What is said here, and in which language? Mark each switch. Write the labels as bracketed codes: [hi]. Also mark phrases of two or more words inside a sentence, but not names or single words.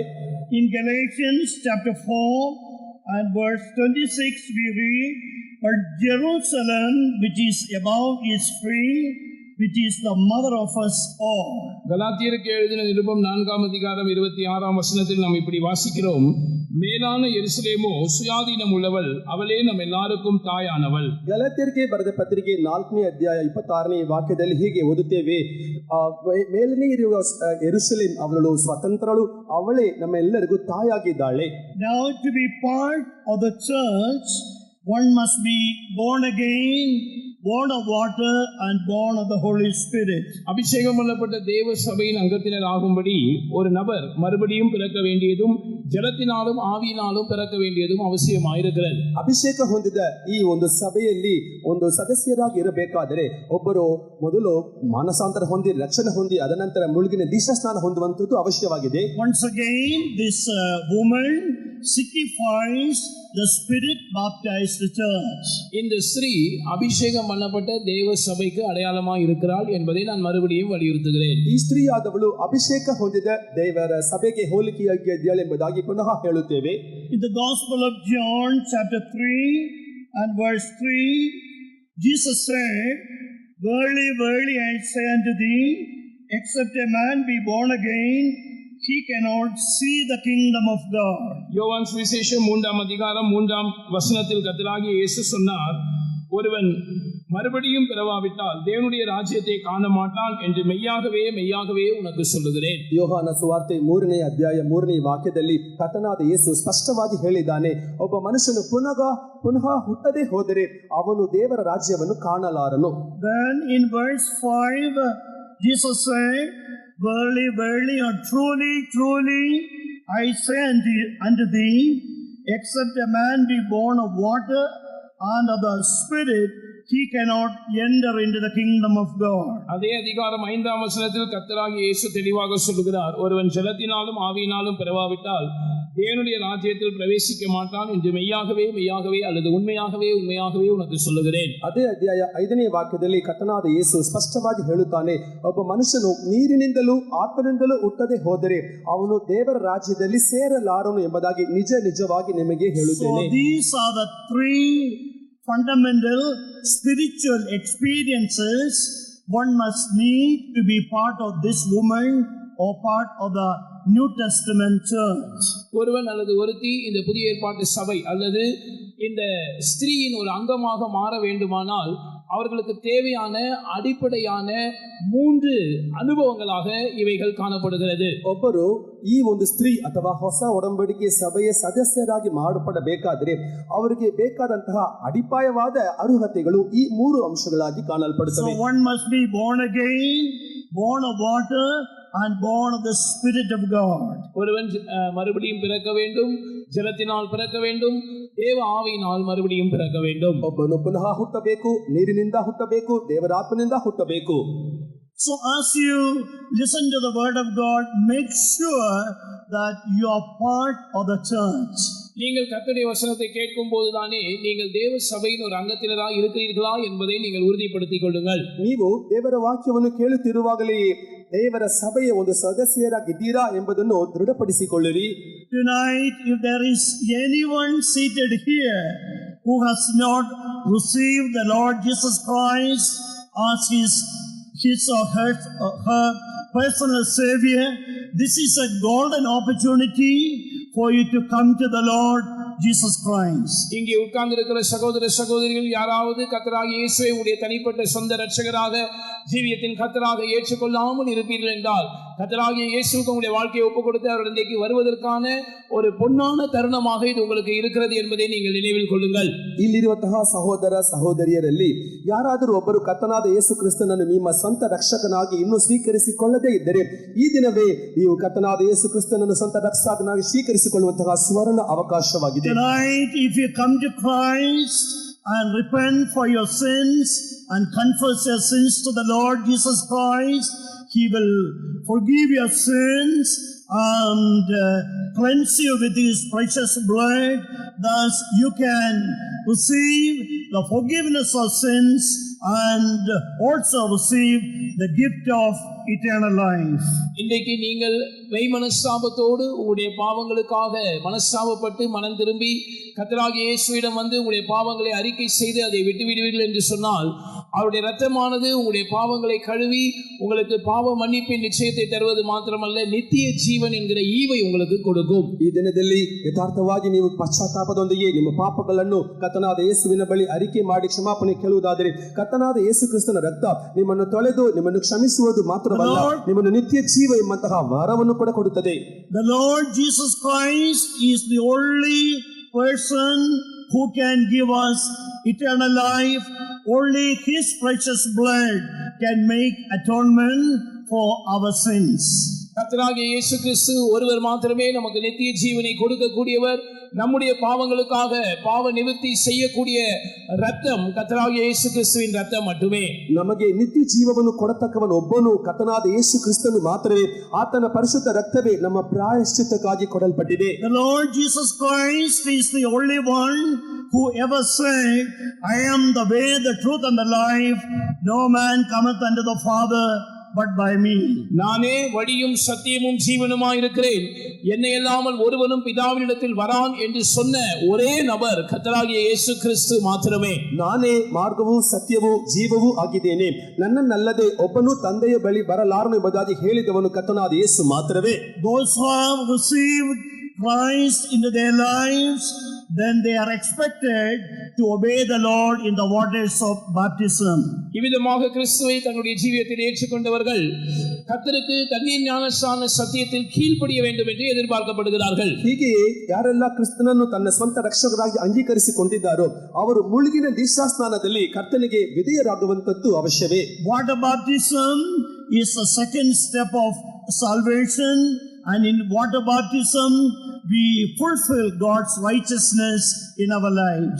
[en] In Galatians chapter 4 and verse 26 we read, "But Jerusalem which is above is free, which is the mother of us all." [ta] கலாத்தியருக்கு எழுதின நிருபம் 4ஆம் அதிகாரம் 26ஆம் வசனத்தில் நாம் இப்படி வாசிக்கிறோம், மேலான எருசலேமோ சுயாதீனம் உள்ளவள், அவளே நம் எல்லாருக்கும் தாயானவள். [kn] ಗಲಾತ್ಯರಿಗೆ ಬರೆದ ಪತ್ರಿಕೆ 4ನೇ ಅಧ್ಯಾಯ 26ನೇ ವಾಕ್ಯದಲ್ಲಿ ಹೀಗೆ ಓದುತ್ತೇವೆ, ಮೇಲನೇ ಇರುವ ಯೆರೂಸಲೇಮ್ ಅವಳು ಸ್ವತಂತ್ರಳು, ಅವಳೇ ನಮ್ಮೆಲ್ಲರಿಗೂ ತಾಯಾಗಿದ್ದಾಳೆ. [en] Now to be part of the church, one must be born again, born of water and born of the Holy Spirit. [ta] அபிஷேகம் பண்ணப்பட்ட தேவ சபையின் அங்கத்தினர் ஆகும்படி ஒரு நபர் மறுபடியும் பிறக்க வேண்டியதும் ஜலத்தினாலும் ஆவியினாலும் பிறக்க வேண்டியதும் அவசியமாயிருக்கிறது. [kn] ಅಭಿಷೇಕ ಹೊಂದಿದ ಈ ಒಂದು ಸಭೆಯಲ್ಲಿ ಒಂದು ಸದಸ್ಯರಾಗಿ ಇರಬೇಕಾದರೆ ಒಬ್ಬರು ಮೊದಲು ಮಾನಸಾಂತರ ಹೊಂದಿ ರಕ್ಷಣೆ ಹೊಂದಿ ಅದನಂತರ ಮುಳುಗಿನ ದೀಕ್ಷಾಸ್ನಾನ ಹೊಂದುವಂಥದ್ದು ಅವಶ್ಯವಾಗಿದೆ. [en] Once again this woman signifies the Spirit baptized church. [ta] இந்த ஸ்திரீ அபிஷேகம் பண்ணப்பட்ட தேவ சபைக்கு அடையாளமாக இருக்கிறாள் என்பதை நான் மறுபடியும் வலியுறுத்துகிறேன். [kn] ಈ ಸ್ತ್ರೀ ಆದವಳು ಅಭಿಷೇಕ ಹೊಂದಿದ ದೇವರ ಸಭೆಗೆ ಹೋಲಿಕೆಯಾಗಿದ್ದಾಳೆ ಎಂಬುದಾಗಿ ಪುನಃ ಹೇಳುತ್ತೇವೆ. [en] In the Gospel of John chapter 3 and verse 3, Jesus said, "Verily, verily, I say unto thee, except a man be born again, he cannot see the kingdom of God." [ta] யோவான் சுவிசேஷம் 3ஆம் அதிகாரம் 3ஆம் வசனத்தில் கர்த்தராகிய இயேசு சொன்னார், ஒருவன் மறுபடியும் பிறவாவிட்டால் தேவனுடைய ராஜ்யத்தை காண மாட்டான் என்று மெய்யாகவே மெய்யாகவே உனக்கு சொல்லுகிறேன். [kn] ಯೋಹಾನ ಸುವಾರ್ತೆ 3ನೇ ಅಧ್ಯಾಯ 3ನೇ ವಾಕ್ಯದಲ್ಲಿ ಕರ್ತನಾದ ಯೇಸು ಸ್ಪಷ್ಟವಾಗಿ ಹೇಳಿದ್ದಾನೆ, ಒಬ್ಬ ಮನುಷ್ಯನು ಪುನಃ ಹುಟ್ಟದೆ ಹೋದರೆ ಅವನು ದೇವರ ರಾಜ್ಯವನ್ನು ಕಾಣಲಾರನು. [en] Then in verse 5 Jesus said, "Verily, verily, or truly, truly, I say unto thee, except a man be born of water and of the Spirit, he cannot enter into the kingdom of God." [ta] அதே அதிகாரம் 5ஆம் வசனத்தில் கர்த்தராகிய இயேசு தெளிவாக சொல்லுகிறார், ஒருவன் ஜலத்தினாலும் ஆவியினாலும் பிறவாவிட்டால் தேவனுடைய ராஜ்யத்தில் பிரவேசிக்க மாட்டான் என்று மெய்யாகவே மெய்யாகவே அல்லது உண்மையாகவே உண்மையாகவே உனக்கு சொல்லுகிறேன். [kn] ಅದೇ ಅಧ್ಯಾಯ 5ನೇ ವಾಕ್ಯದಲ್ಲಿ ಕರ್ತನಾದ ಯೇಸು ಸ್ಪಷ್ಟವಾಗಿ ಹೇಳುತ್ತಾನೆ, ಒಬ್ಬ ಮನುಷ್ಯನು ನೀರಿನಿಂದಲೂ ಆತ್ಮನಿಂದಲೂ ಹುಟ್ಟದೆ ಹೋದರೆ ಅವನು ದೇವರ ರಾಜ್ಯದಲ್ಲಿ ಸೇರಲಾರನು ಎಂಬುದಾಗಿ ನಿಜವಾಗಿ ನಿಮಗೆ ಹೇಳುತ್ತೇನೆ. [en] So these are the three fundamental spiritual experiences one must need to be part of this woman or part of the New Testament church. [ta] ஒருவன் அல்லது ஒருத்தி இந்த புதிய ஏற்பாட்டு சபை அல்லது இந்த ஸ்திரீயின் ஒரு அங்கமாக மாற வேண்டுமானால் அவர்களுக்கு தேவையான அடிப்படையான 3 அனுபவங்களாக இவைகள் காணப்படுகிறது. [kn] ಒಬ್ಬರು ಈ ಒಂದು ಸ್ತ್ರೀ ಅಥವಾ ಹೊಸ ಒಡಂಬಡಿಕೆ ಸಭೆಯ ಸದಸ್ಯರಾಗಿ ಮಾಡಲ್ಪಡಬೇಕಾದರೆ ಅವರಿಗೆ ಬೇಕಾದಂತಹ ಅಡಿಪಾಯವಾದ ಅರ್ಹತೆಗಳು ಈ 3 ಅಂಶಗಳಾಗಿ ಕಾಣಲ್ಪಡುತ್ತವೆ. [en] So one must be born again, born of water and born of the Spirit of God. [ta] ஒருவன் மறுபடியும் பிறக்க வேண்டும், ஜலத்தினால் பிறக்க வேண்டும், தேவ ஆவியினால் மறுபடியும் பிறக்க வேண்டும். [kn] ಒಬ್ಬನು ಪುನಃ ಹುಟ್ಟಬೇಕು, ನೀರಿನಿಂದ ಹುಟ್ಟಬೇಕು, ದೇವರ ಆತ್ಮನಿಂದ ಹುಟ್ಟಬೇಕು. [en] So as you listen to the word of God, make sure that you are part of the church. [ta] நீங்கள் கர்த்தருடைய வசனத்தை கேட்கும் போதுதானே நீங்கள் தேவ சபையின் ஒரு அங்கத்தினராக இருக்கிறீர்களா என்பதை நீங்கள் உறுதிப்படுத்திக் கொள்ளுங்கள். [kn] ನೀವು ದೇವರ ವಾಕ್ಯವನ್ನು ಕೇಳುತ್ತಿರುವಾಗಲೇ ದೇವರ ಸಭೆಯ ಒಂದು ಸದಸ್ಯರಾಗಿದ್ದೀರಾ ಎಂಬುದನ್ನು ದೃಢಪಡಿಸಿಕೊಳ್ಳಿರಿ. [en] Tonight, if there is anyone seated here who has not received the Lord Jesus Christ as his or her personal Savior, this is a golden opportunity for you to come to the Lord Jesus Christ. [ta] இங்கே உட்கார்ந்திருக்கிற சகோதர சகோதரிகள் யாராவது கர்த்தராகிய இயேசுவை உடைய தனிப்பட்ட சொந்த இரட்சகராக ஜீவியத்தின் கர்த்தராக ஏற்றுக்கொள்ளாமல் இருப்பீர்கள் என்றால் கர்த்தராகிய இயேசுவுக்கு உங்களுடைய வாழ்க்கையை ஒப்புக் கொடுத்து அவர் இன்றைக்கு வருவதற்கான ஒரு பொன்னான தருணமாக இது உங்களுக்கு இருக்கிறது என்பதை நீங்கள் நினைவில் கொள்ளுங்கள். [kn] ಇಲ್ಲಿರುವಂತಹ ಸಹೋದರ ಸಹೋದರಿಯರಲ್ಲಿ ಯಾರಾದರೂ ಒಬ್ಬರು ಕರ್ತನಾದ ಯೇಸು ಕ್ರಿಸ್ತನನ್ನು ನಿಮ್ಮ ಸ್ವಂತ ರಕ್ಷಕನಾಗಿ ಇನ್ನೂ ಸ್ವೀಕರಿಸಿಕೊಳ್ಳದೇ ಇದ್ದರೆ ಈ ದಿನವೇ ನೀವು ಕರ್ತನಾದ ಯೇಸು ಕ್ರಿಸ್ತನನ್ನು ಸ್ವಂತ ರಕ್ಷಕನಾಗಿ ಸ್ವೀಕರಿಸಿಕೊಳ್ಳುವಂತಹ ಸುವರ್ಣ ಅವಕಾಶವಾಗಿದೆ. [en] Tonight, if you come to Christ and repent for your sins and confess your sins to the Lord Jesus Christ, He will forgive your sins and cleanse you with His precious blood. Thus you can receive the forgiveness of sins and also receive the gift of eternal life. [ta] இன்றைக்கு நீங்கள் மெய் மனஸ்தாபத்தோடு உங்களுடைய பாவங்களுக்காக மனஸ்தாபப்பட்டு மனம் திரும்பி கர்த்தராகிய இயேசுவிடம் வந்து உங்களுடைய பாவங்களை அறிக்கை செய்து அதை விட்டுவிடுவீர்கள் என்று சொன்னால் அவருடைய இரத்தமானது உங்களுடைய பாவங்களை கழுவி உங்களுக்கு பாவ மன்னிப்பின் நிச்சயத்தை தருவது மாத்திரமல்ல நித்திய ஜீவன் என்கிற ஈவை உங்களுக்கு கொடுக்கும். [kn] ಈ ದಿನದಲ್ಲಿ ಯಥಾರ್ಥವಾಗಿ ನೀವು ಪಶ್ಚಾತ್ತಾಪದೊಂದಿಗೆ ನಿಮ್ಮ ಪಾಪಗಳನ್ನು ಕರ್ತನಾದ ಯೇಸುವಿನ ಬಳಿ ಅರಿಕೆ ಮಾಡಿ ಕ್ಷಮಾಪಣೆ ಕೇಳುವುದಾದರೆ ಕರ್ತನಾದ ಯೇಸು ಕ್ರಿಸ್ತನ ರಕ್ತ ನಿಮ್ಮನ್ನು ತೊಳೆದು ನಿಮ್ಮನ್ನು ಕ್ಷಮಿಸುವುದು ಮಾತ್ರವಲ್ಲ, ನಿಮ್ಮನ್ನು ನಿತ್ಯ ಜೀವ ಎಂಬಂತಹ ವರವನ್ನು ಕೂಡ ಕೊಡುತ್ತದೆ. [en] The Lord Jesus Christ is the only person who can give us eternal life. Only His precious blood can make atonement for our sins. [ta] கர்த்தராகிய இயேசு கிறிஸ்து ஒருவர் மாத்திரமே நமக்கு நித்திய ஜீவனை கொடுக்கக்கூடியவர். நம்முடைய பாவங்களுக்காக பாவ நிவர்த்தி செய்யக்கூடிய ரத்தம் கர்த்தராகிய இயேசு கிறிஸ்துவின் ரத்தம் மட்டுமே. [kn] ನಮಗೆ ನಿತ್ಯ ಜೀವವನ್ನು ಕೊಡತಕ್ಕವನು ಒಬ್ಬನು ಕರ್ತನಾದ ಯೇಸು ಕ್ರಿಸ್ತನು ಮಾತ್ರವೇ. ಆತನ ಪರಿಶುದ್ಧ ರಕ್ತವೇ ನಮ್ಮ ಪ್ರಾಯಶ್ಚಿತ್ತಕ್ಕಾಗಿ ಕೊಡಲ್ಪಟ್ಟಿದೆ. [en] The Lord Jesus Christ is the only one who ever said, I am the way, the truth and the life. No man cometh unto the Father but by me. [ta] நானே வழியும் சத்தியமும் ஜீவனுமாய் இருக்கிறேன், என்னை அல்லாமல் ஒருவனும் பிதாவினிடத்தில் வரான் என்று சொன்ன ஒரே நபர் கர்த்தராகிய இயேசு கிறிஸ்து மாத்திரமே. [kn] ನಾನೇ ಮಾರ್ಗವೂ ಸತ್ಯವೂ ಜೀವವೂ ಆಗಿದ್ದೇನೆ, ನನ್ನನ್ನಲ್ಲದೆ ಒಬ್ಬನು ತಂದೆಯ ಬಳಿ ಬರಲಾರನು ಎಂಬುದಾಗಿ ಹೇಳಿದವನು ಕರ್ತನಾದ ಯೇಸು ಮಾತ್ರವೇ. [en] Those who have received Christ into their lives, then they are expected to obey the Lord in the waters of baptism. [ta] இவ்விதமாக கிறிஸ்துவை தன்னுடைய ஜீவியத்தில் ஏற்றுக்கொண்டவர்கள் கர்த்தருக்கு தண்ணீர் ஞானஸ்நான சத்தியத்தில் கீழ்ப்படிய வேண்டும் என்று எதிர்பார்க்கப்படுகிறார்கள். [kn] ಹೀಗೆಯೇ ಯಾರೆಲ್ಲ ಕ್ರಿಸ್ತನನ್ನು ತನ್ನ ಸ್ವಂತ ರಕ್ಷಕರಾಗಿ ಅಂಗೀಕರಿಸಿಕೊಂಡಿದ್ದಾರೋ ಅವರು ಮುಳುಗಿನ ದೀಕ್ಷಾಸ್ನಾನದಲ್ಲಿ ಕರ್ತನಿಗೆ ವಿಧೇಯರಾಗುವಂತದ್ದು ಅವಶ್ಯವೇ. [en] Water baptism is the second step of salvation, and in water baptism we fulfill God's righteousness in our lives.